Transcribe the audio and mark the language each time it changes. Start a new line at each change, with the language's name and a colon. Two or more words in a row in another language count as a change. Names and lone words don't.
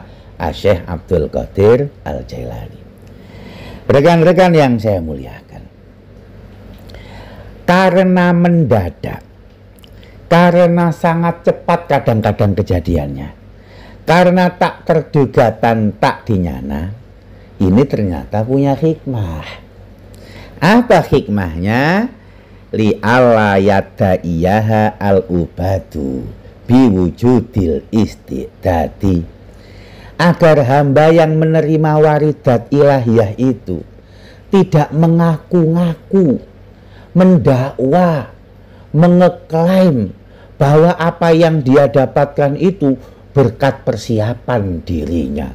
Indonesian: Syekh Abdul Qadir Al-Jailani. Rekan-rekan yang saya muliakan, karena mendadak, karena sangat cepat kadang-kadang kejadiannya, karena tak terduga dan tak dinyana, ini ternyata punya hikmah. Apa hikmahnya?
Arabic: Li alla yadaiyaha al-ubadu biwujudil istidadi,
Indonesian: agar hamba yang menerima waridat ilahiyah itu tidak mengaku-ngaku, mendakwa, mengeklaim bahwa apa yang dia dapatkan itu berkat persiapan dirinya.